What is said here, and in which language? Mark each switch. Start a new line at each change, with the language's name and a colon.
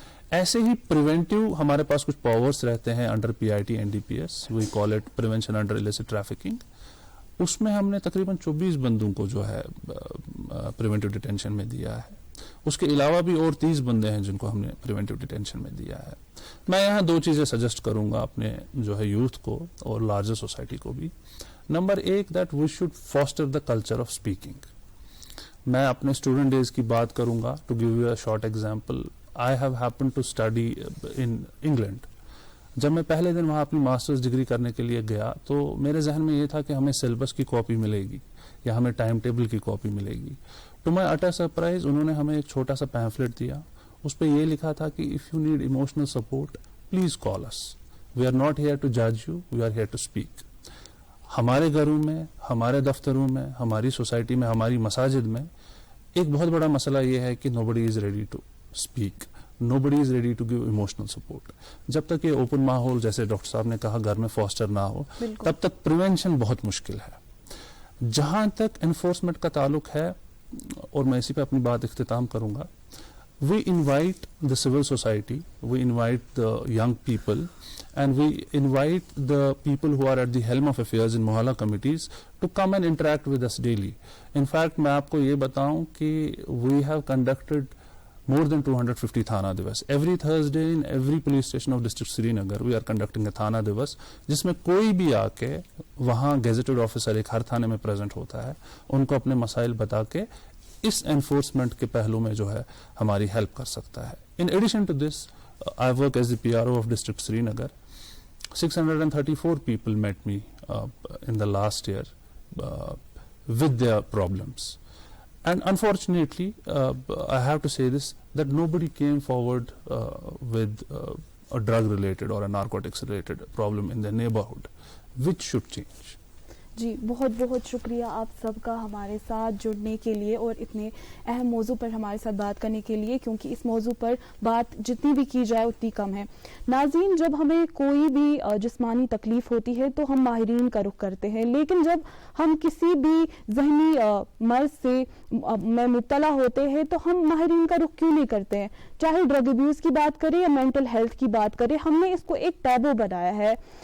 Urdu: ایسے ہی پریونٹیو ہمارے پاس کچھ پاورز رہتے ہیں under PIT NDPS,
English: We call it prevention under illicit trafficking.
Urdu: اس میں ہم نے تقریباً 24 بندوں کو جو ہے پریونٹیو ڈیٹینشن میں دیا ہے. اس کے علاوہ بھی اور 30 بندے ہیں جن کو ہم نے پریونٹیو ڈیٹینشن میں دیا ہے. میں یہاں 2 چیزیں سجیسٹ کروں گا اپنے جو ہے یوتھ کو اور لارجر سوسائٹی کو بھی.
English: Number 1 that we should foster the culture of speaking.
Urdu: میں اپنے اسٹوڈنٹ ڈیز کی بات کروں گا.
English: To give you a short example, I have happened to study in England.
Urdu: جب میں پہلے دن وہاں اپنی ماسٹرز ڈگری کرنے کے لیے گیا تو میرے ذہن میں یہ تھا کہ ہمیں سلیبس کی کاپی ملے گی یا ہمیں ٹائم ٹیبل کی کاپی ملے گی.
English: to my utter surprise
Urdu: انہوں نے ہمیں ایک چھوٹا سا پیمفلٹ دیا, اس پہ یہ لکھا تھا کہ
English: If you need emotional support please call us, we are not here to جج you, we are here to speak.
Urdu: ہمارے گھروں میں, ہمارے دفتروں میں, ہماری سوسائٹی میں, ہماری مساجد میں ایک بہت بڑا مسئلہ یہ ہے کہ
English: nobody is ready to speak, nobody is ready to give emotional support.
Urdu: جب تک یہ اوپن ماحول جیسے ڈاکٹر صاحب نے کہا گھر میں فاسٹر نہ ہو, تب تک پریونشن بہت مشکل ہے. جہاں تک انفورسمنٹ کا تعلق ہے, اور میں اسی پہ اپنی بات اختتام کروں گا,
English: we invite the civil society, we invite the young people, and we invite the people who are at the helm of affairs in Mohalla committees to come and interact with us daily. In fact,
Urdu: میں آپ کو یہ بتاؤں کہ
English: we have conducted more than 250 Thana Divas. Every Thursday in every police station of district Srinagar we are conducting a Thana Divas,
Urdu: جس میں کوئی بھی آ کے وہاں گیزٹڈ آفیسر ایک ہر تھانے میں پریزنٹ ہوتا ہے, ان کو اپنے مسائل بتا کے اس انفورسمنٹ کے پہلو میں جو ہے ہماری ہیلپ کر سکتا ہے.
English: In addition to this, I work as the PRO of district Srinagar. 634 people met me in the last year with their problems. And unfortunately, I have to say this, that nobody came forward with a drug-related or a narcotics-related problem in their neighborhood, which should change.
Urdu: جی بہت بہت شکریہ آپ سب کا ہمارے ساتھ جڑنے کے لیے اور اتنے اہم موضوع پر ہمارے ساتھ بات کرنے کے لیے, کیونکہ اس موضوع پر بات جتنی بھی کی جائے اتنی کم ہے. ناظرین, جب ہمیں کوئی بھی جسمانی تکلیف ہوتی ہے تو ہم ماہرین کا رخ کرتے ہیں, لیکن جب ہم کسی بھی ذہنی مرض سے میں مبتلا ہوتے ہیں تو ہم ماہرین کا رخ کیوں نہیں کرتے ہیں؟ چاہے ڈرگ ابیوز کی بات کریں یا مینٹل ہیلتھ کی بات کریں, ہم نے اس کو ایک ٹیبو بنایا ہے.